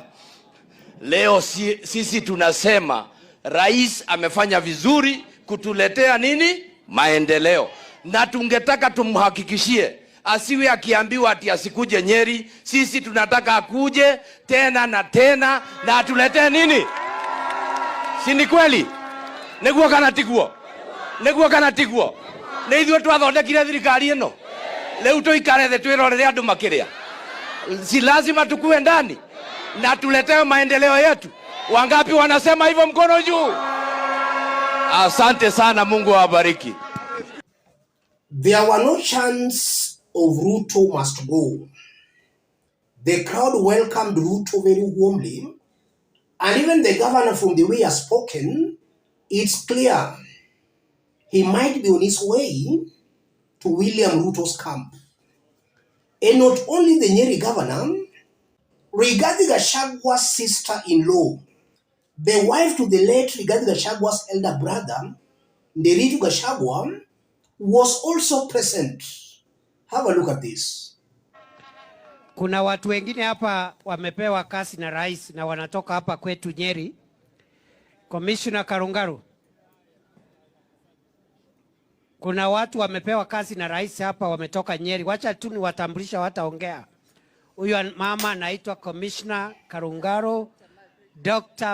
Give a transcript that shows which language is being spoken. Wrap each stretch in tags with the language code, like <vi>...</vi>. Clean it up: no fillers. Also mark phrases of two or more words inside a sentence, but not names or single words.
<sw>Leo sisi tunasema Rais amefanya vizuri kutuletea nini? Maendeleo. Na tungetaka tumhakikishie asiwe akiambiwa ati asikuje Nyeri. Sisi tunataka akuje tena na tena na atuletee nini? Si ni kweli?</sw> <ki>Niguo kana tiguo? Niguo kana tiguo? Nĩ ithuĩ twathondekire thirikari ĩno. Leo tuikare thĩ twĩrorere andũ makĩrĩa.</ki> <sw>Si lazima tukue ndani na tuletee maendeleo yetu. Wangapi wanasema hivyo mkono juu? Asante sana, Mungu awabariki.</sw> <en>There were no chants of Ruto must go. The crowd welcomed Ruto very warmly, and even the governor, from the way he has spoken, it's clear he might be on his way to William Ruto's camp. And not only the Nyeri governor, Rigathi sister-in-law, the wife to the late Rigathi elder brother, Nderitu Gachagua, was also present. Have a look at this.</en> <sw>Kuna watu wengine hapa wamepewa kasi na rais na wanatoka hapa kwetu Nyeri. Commissioner Karungaru. Kuna watu wamepewa kasi na rais hapa wametoka Nyeri. Wacha tu ni watambulisha wataongea. Huyu mama anaitwa Commissioner Karungaru, Dr.</sw>